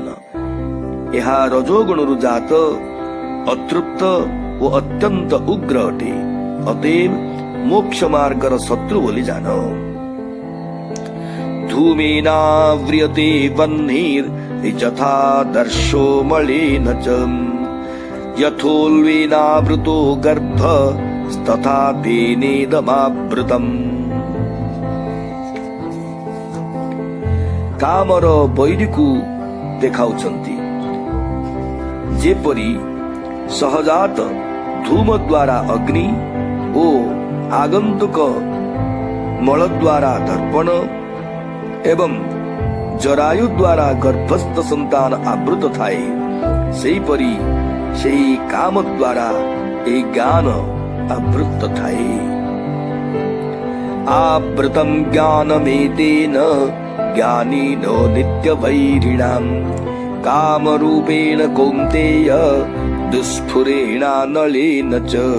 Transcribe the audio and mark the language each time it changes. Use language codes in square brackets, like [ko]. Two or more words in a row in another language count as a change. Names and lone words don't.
[or] ଏହା ରଜୋଗୁଣରୁ ଜାତ, ଅତୃପ୍ତ ଓ ଅତ୍ୟନ୍ତ ଉଗ୍ର ଅଟେ। ଅତଏବ ମୋକ୍ଷ ମାର୍ଗର ଶତ୍ରୁ ବୋଲି ଜାଣ। [sa] ଧୂମେନାବ୍ରିୟତେ ବହ୍ନିର୍ଯଥା ଦର୍ଶୋ ମଳେନ ଚ यथोल्वेनावृतो गर्भ तथा तेनेदमावृतम्। [or] କାମର ବୈରୀକୁ ଦେଖାଉଛନ୍ତି, ଯେପରି ସହଜାତ ଧୂମ ଦ୍ୱାରା ଅଗ୍ନି ଓ ଆଗନ୍ତୁକ ମଳ ଦ୍ୱାରା ଦର୍ପଣ ଏବଂ ଜରାୟୁ ଦ୍ୱାରା ଗର୍ଭସ୍ଥ ସନ୍ତାନ ଆବୃତ ଥାଏ, ସେହିପରି ସେହି କାମ ଦ୍ୱାରା ଏହି ଜ୍ଞାନ ଆବୃତ ଥାଏ। [sa] ଆବୃତଂ ଜ୍ଞାନମେତେନ ଜ୍ଞାନିନୋ ନିତ୍ୟବୈରିଣାମ୍ କାମରୂପେଣ କୌନ୍ତେୟ ଦୁଷ୍ଫୁରେଣାନଳେନ ଚ।